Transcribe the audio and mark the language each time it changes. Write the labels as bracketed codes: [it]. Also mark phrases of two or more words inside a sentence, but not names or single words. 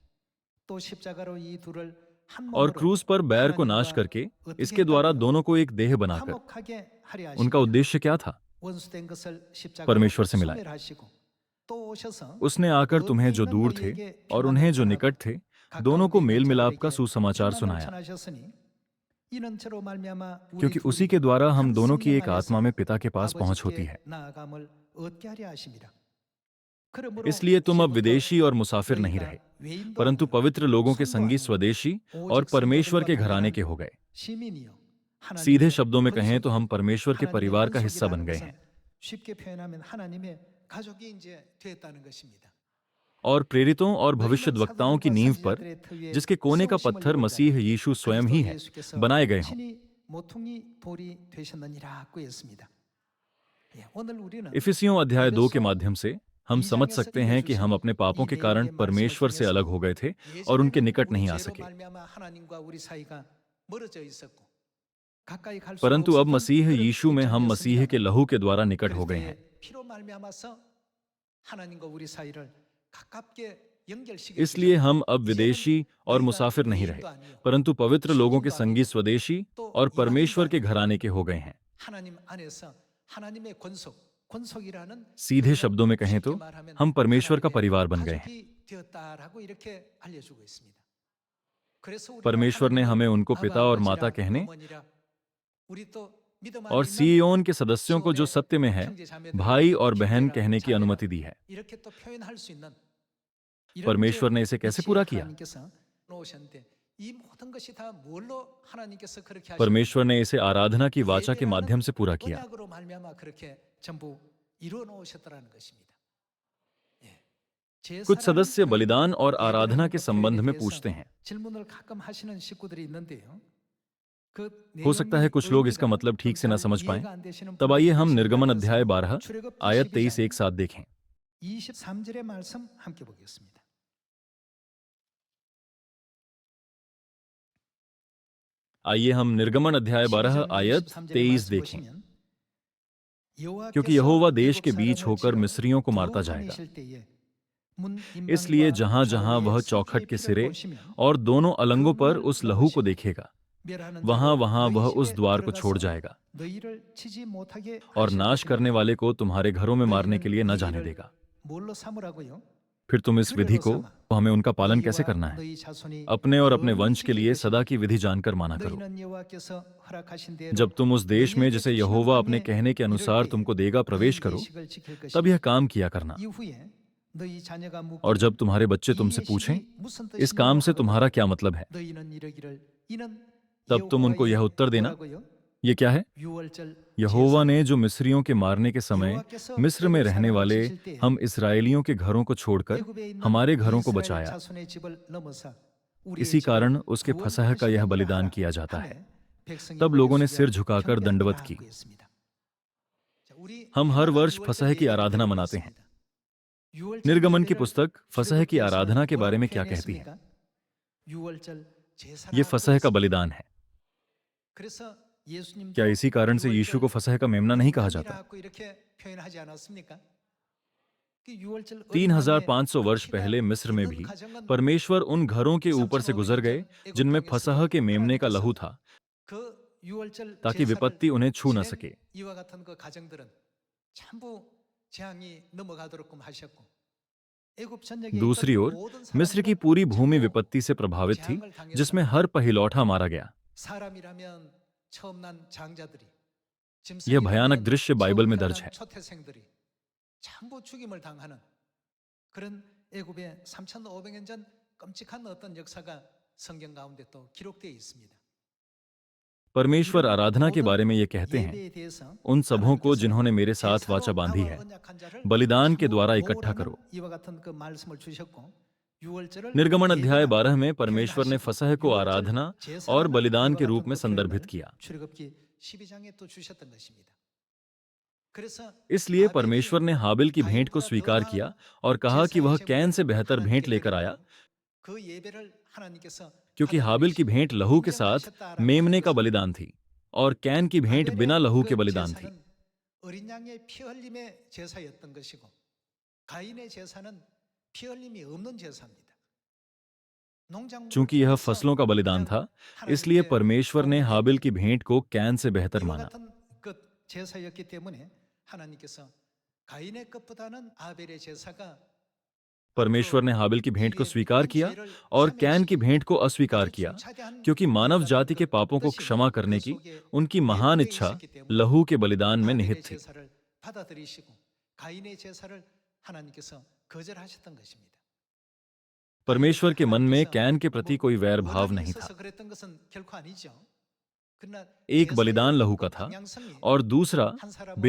[hi] और क्रूस पर बैर को नाश करके इसके द्वारा दोनों को एक देह बनाकर। उनका उद्देश्य क्या था? परमेश्वर से मिलाए। उसने आकर तुम्हें जो दूर थे और उन्हें जो निकट थे दोनों को [ko] 가까운 मेल 있는 [hi] मिलाप का [ko] 자들에게 [hi] सुसमाचार [ko] 평안을 [hi] सुनाया, [ko] 전하셨으니 이는 저로 말미암아 우리 [hi] क्योंकि उसी [ko] 둘이 [hi] के द्वारा हम [ko] 한 [hi] दोनों की [ko] 성령 [hi] एक आत्मा [ko] 안에서 [hi] में पिता के पास पहुंच होती [ko] 아버지께 [hi] है। [ko] 나아감을 얻게 하려 하심이라. 그러므로 [hi] इसलिए तुम अब [ko] 이제부터 [hi] विदेशी और मुसाफिर नहीं [ko] 너희가 [hi] रहे, [ko] 외인도 [hi] परंतु [ko] 아니요 [hi] पवित्र लोगों के [ko] 손도 [hi] संगी [ko] 아니요 [hi] स्वदेशी और [ko] 오직 [hi] परमेश्वर [ko] 성도들과 [hi] के घराने [ko] 동일한 [hi] के हो गए। [ko] 시민이요 [hi] सीधे [ko] 하나님의 [hi] शब्दों में कहें तो [ko] 권속이요 [hi] हम परमेश्वर के [ko] 하나님의 [hi] परिवार का हिस्सा बन [ko] 권속이라는 [hi] गए [ko] 것은 [hi] हैं। [ko] 쉽게 표현하면 하나님의 가족이 이제 되었다는 것입니다. [hi] और प्रेरितों और [ko] 너희는 [hi] भविष्यद्वक्ताओं की [ko] 사도들과 [hi] नींव पर, [ko] 선지자들의 터위에 [hi] जिसके कोने का [ko] 세우심을 [hi] पत्थर [ko] 입은 [hi] मसीह [ko] 자는 [hi] यीशु स्वयं ही [ko] 그리스도 [hi] है, [ko] 예수께서 [hi] बनाए गए हों। [ko] 친히 모퉁이 돌이 되셨느니라고 했습니다. 예, 오늘 우리는 [hi] इफिसियों अध्याय 2 के [ko] 에베소 [hi] माध्यम से हम समझ [ko] 2장에서 [hi] सकते हैं कि हम अपने पापों [ko] 이 [hi] के कारण [ko] 내용의 말씀을 [hi] परमेश्वर से अलग [ko] 통해서 [hi] हो गए थे और उनके [ko] 예전에는 [hi] निकट [ko] 우리 [hi] नहीं आ [ko] 죄로 [hi] सके, [ko] 말미암아 하나님과 우리 사이가 멀어져 있었고 가까이 갈 수가 [hi] परंतु अब [ko] 없었던 [hi] मसीह [ko] 그런 [hi] यीशु में हम मसीह के [ko] 입장이었습니다만 [hi] लहू के द्वारा निकट हो गए हैं। [ko] 그리스도의 피로 말미암아서 하나님과 우리 사이를 가깝게 연결시켜 [hi] इसलिए हम अब [ko] 이제는 [hi] विदेशी और [ko] 너희가 [hi] मुसाफिर नहीं रहे, [ko] 외인도 아니요 [hi] परंतु पवित्र लोगों के [ko] 시민도 [hi] संगी [ko] 아니고 [hi] स्वदेशी [ko] 또 [hi] और परमेश्वर [ko] 이방인도 [hi] के [ko] 아니고 [hi] घराने के हो गए हैं। [ko] 하나님 안에서 하나님의 권속이라는 [hi] सीधे [ko] 표현은 [hi] शब्दों में कहें [ko] 쉽게 [hi] तो [ko] 말하면 [hi] हम परमेश्वर का [ko] 하나님의 [hi] परिवार बन गए हैं। [ko] 가족이 되었다라고 이렇게 알려주고 있습니다. 그래서 우리가 [hi] परमेश्वर ने [ko] 하나님을 [hi] हमें उनको [ko] 아바 [hi] पिता और माता [ko] 아버지라 [hi] कहने [ko] 어머니라 우리 또 믿음 안에 [hi] और [ko] 있는 [hi] सीयोन के सदस्यों को जो [ko] 수원의 [hi] सत्य में है [ko] 형제 자매들을 [hi] भाई और बहन [ko] 형제라, [hi] कहने की [ko] 자매라 [hi] अनुमति दी है। [ko] 이렇게 또 표현할 수 있는 이렇게 [hi] परमेश्वर ने इसे कैसे [ko] 위치에 [hi] पूरा किया? [ko] 하나님께서 놓으셨는데 이 모든 것이 다 뭘로 하나님께서 그렇게 하셨는지 [hi] परमेश्वर ने इसे आराधना की वाचा के [ko] 예배라는 [hi] माध्यम से पूरा किया। [ko] 언약으로 말미암아 그렇게 전부 이루어 놓으셨더라는 것입니다. 예. [hi] कुछ [ko] 제사라는 [hi] सदस्य [ko] 그 [hi] बलिदान और आराधना [ko] 예배라는 [hi] के [ko] 그 [hi] संबंध [ko] 표현에 [hi] में [ko] 대해서 [hi] पूछते हैं। [ko] 질문을 가끔 하시는 식구들이 있는데요. 그 [hi] हो सकता है [ko] 내용이 [hi] कुछ लोग इसका [ko] 의미가 [hi] मतलब ठीक से [ko] 좀 [hi] न [ko] 잘 [hi] समझ पाएं। [ko] 이해가 안 되시는 [hi] तब आइए [ko] 분들이 [hi] हम [ko] 계신 것 [hi] निर्गमन [ko] 같아서 [hi] अध्याय 12 [ko] 출애굽기 [hi] आयत 23 [ko] 12장 [hi] एक साथ देखें। [ko] 23절의 말씀 함께 보겠습니다. [hi] आइए हम निर्गमन अध्याय 12 [ko] 12장 [hi] आयत [ko] 23절의 [hi] 23 [ko] 말씀 [hi] देखें। [ko] 보시면 [hi] क्योंकि [ko] 여호와께서 [hi] यहोवा देश [ko] 애굽 [hi] के बीच [ko] 사람을 [hi] होकर [ko] 치러 [hi] मिस्रियों को मारता [ko] 두루 [hi] जाएगा, [ko] 다니실 때에 문 [hi] इसलिए [ko] 임방과 [hi] जहां जहां [ko] 좌우에 [hi] वह [ko] 성소의 [hi] चौखट के [ko] 피를 [hi] सिरे [ko] 보시면 [hi] और दोनों [ko] 그 [hi] अलंगों पर [ko] 문을 [hi] उस लहू को [ko] 넘으시고 [hi] देखेगा, [ko] 멸하는 [hi] वहां [ko] 자로 [hi] वहां [ko] 너희 [hi] वह उस [ko] 집에 [hi] द्वार को छोड़ [ko] 들어가서 [hi] जाएगा [ko] 너희를 치지 못하게 [hi] और [ko] 하실 [hi] नाश करने [ko] 것이며 [hi] वाले को तुम्हारे घरों में मारने के [ko] 너희는 [hi] लिए न [ko] 이 [hi] जाने [ko] 일을 [hi] देगा। [ko] 뭘로 삼으라고요? [hi] फिर तुम इस विधि [ko] 규례로 [hi] को [ko] 삼아 [hi] तो हमें उनका पालन कैसे [ko] 너희와 [hi] करना है? [ko] 너희 자손이 [hi] अपने और अपने [ko] 영원히 [hi] वंश के [ko] 지킬 [hi] लिए [ko] 것이니 [hi] सदा की विधि जानकर माना करो। [ko] 너희는 여호와께서 허락하신 대로 [hi] जब तुम उस देश में [ko] 너희에게 [hi] जिसे [ko] 주시는 [hi] यहोवा अपने [ko] 땅에 [hi] कहने के [ko] 이를 [hi] अनुसार [ko] 때에 [hi] तुमको देगा प्रवेश [ko] 너희 [hi] करो, [ko] 예식을 지킬 [hi] तब यह [ko] 것이며 [hi] काम किया करना। [ko] 이후에 너희 자녀가 [hi] और [ko] 묻기를 [hi] जब तुम्हारे बच्चे [ko] 이 [hi] तुमसे पूछें [ko] 예식이 무슨 [hi] इस काम [ko] 뜻이냐고 [hi] से तुम्हारा [ko] 하거든 [hi] क्या मतलब है, [ko] 너희는 이르기를 이는 [hi] तब तुम उनको यह [ko] 여호와의 [hi] उत्तर देना, [ko] 뭐라고요? [hi] ये क्या है? [ko] 유월절 [hi] यहोवा ने [ko] 제사 [hi] जो मिस्रियों के मारने के समय [ko] 여호와께서 [hi] मिस्र में [ko] 애굽 [hi] रहने [ko] 사람을 [hi] वाले [ko] 치실 때에 [hi] हम इसराइलियों के घरों को छोड़कर [ko] 애굽에 있는 [hi] हमारे घरों को [ko] 이스라엘 [hi] बचाया, [ko] 자손의 집을 넘어서 우리의 [hi] इसी [ko] 집을 [hi] कारण उसके फसह का यह [ko] 구원하시느니라 [hi] बलिदान [ko] 하라. [hi] किया जाता है। [ko] 하매 백성이 [hi] तब [ko] 머리 [hi] लोगों ने [ko] 숙여 [hi] सिर झुकाकर दंडवत की। [ko] 경배하라고 했습니다. 자, 우리 [hi] हम हर [ko] 해마다 [hi] वर्ष [ko] 유월절 [hi] फसह की [ko] 예배를 [hi] आराधना [ko] 드리고 [hi] मनाते हैं। [ko] 있습니다. 유월절 [hi] निर्गमन की [ko] 예배를 [hi] पुस्तक फसह की [ko] 출애굽기에서 [hi] आराधना के बारे [ko] 뭐라고 [hi] में क्या कहती है? [ko] 표현했습니까? 유월절 [hi] ये [ko] 제사라고 [hi] फसह का [ko] 했습니다. [hi] बलिदान है। [ko] 그래서 예수님도 [hi] क्या इसी कारण से यीशु को फसह का मेमना नहीं कहा जाता? [ko] 어린양이라고 이렇게 표현하지 않았습니까? 그 유월절 [hi] 3500 वर्ष पहले मिस्र में भी परमेश्वर उन घरों के ऊपर से गुजर गए जिनमें फसह के मेमने का लहू था, [ko] 그 유월절 [hi] ताकि [ko] 제사를 [hi] विपत्ति उन्हें छू न [ko] 지낸 [hi] सके। [ko] 이와 같은 그 가정들은 전부 재앙이 넘어가도록끔 하셨고 애굽 전역에 [hi] दूसरी [ko] 있던 [hi] ओर [ko] 모든 [hi] मिस्र की [ko] 사람들은 [hi] पूरी भूमि [ko] 전부 [hi] विपत्ति से प्रभावित थी, [ko] 재앙을 당해서 [hi] जिसमें हर पहिलौठा मारा गया। [ko] 사람이라면 처음 난 장자들이 [hi] यह भयानक [ko] 짐승이라면 [hi] दृश्य बाइबल में दर्ज [ko] 처음 [hi] है। [ko] 난 초태생들이 전부 죽임을 당하는 그런 애굽의 3,500년 전 끔찍한 어떤 역사가 성경 가운데 또 기록되어 있습니다. [hi] परमेश्वर आराधना के बारे में ये कहते हैं, [ko] 예배에 대해서 [hi] उन सबों को [ko] 하나님께서 [hi] जिन्होंने मेरे साथ [ko] 제사로 [hi] वाचा बांधी [ko] 나와 [hi] है, [ko] 언약한 자를 [hi] बलिदान के [ko] 전부 [hi] द्वारा इकट्ठा [ko] 모으라는 [hi] करो। [ko] 이와 같은 그 말씀을 주셨고 유월절을 [hi] निर्गमन अध्याय [ko] 예배라 [hi] 12 में परमेश्वर ने [ko] 표현하시고 [hi] फसह को [ko] 유월절 [hi] आराधना [ko] 제사라는 [hi] और बलिदान [ko] 이와 [hi] के [ko] 같은 [hi] रूप में [ko] 그 [hi] संदर्भित [ko] 표현을 [hi] किया। [ko] 출애굽기 12장에 또 주셨던 것입니다. 그래서 [hi] इसलिए [ko] 아벨이 [hi] परमेश्वर ने हाबिल की भेंट को [ko] 가인보다 [hi] स्वीकार [ko] 더한 [hi] किया और कहा कि वह [ko] 제사의 [hi] कैन से [ko] 제물을 [hi] बेहतर भेंट [ko] 하나님께 [hi] लेकर आया, [ko] 드리고 그 예배를 하나님께서 [hi] क्योंकि हाबिल की भेंट लहू के साथ मेमने का बलिदान थी और कैन की भेंट बिना लहू के बलिदान थी। [ko] 제사는 어린 양의 피 흘림의 제사였던 것이고 가인의 제사는 피 흘림이 없는 제사입니다. [hi] चूंकि यह फसलों का बलिदान था, इसलिए परमेश्वर ने हाबिल की भेंट को कैन से बेहतर [ko] 이와 [hi] माना। [ko] 같은 그 제사였기 때문에 하나님께서 가인의 것보다는 아벨의 제사가 [hi] परमेश्वर ने हाबिल की भेंट को स्वीकार किया और कैन की भेंट को अस्वीकार किया, क्योंकि मानव जाति के पापों को क्षमा करने की उनकी महान इच्छा लहू के बलिदान में निहित [ko] 하벨의 [hi] थी। [ko] 제사를 받아들이시고 가인의 제사를 하나님께서 거절하셨던 것입니다. [hi] परमेश्वर के मन में [ko] 하나님께서 [hi] कैन के प्रति कोई वैर भाव [ko] 원한이 [hi] नहीं था। [ko] 있어서 그랬던 것은 결코 아니죠. 그러나 [hi] एक बलिदान लहू का [ko] 그 [hi] था [ko] 방향성이 [hi] और दूसरा [ko] 한 사람은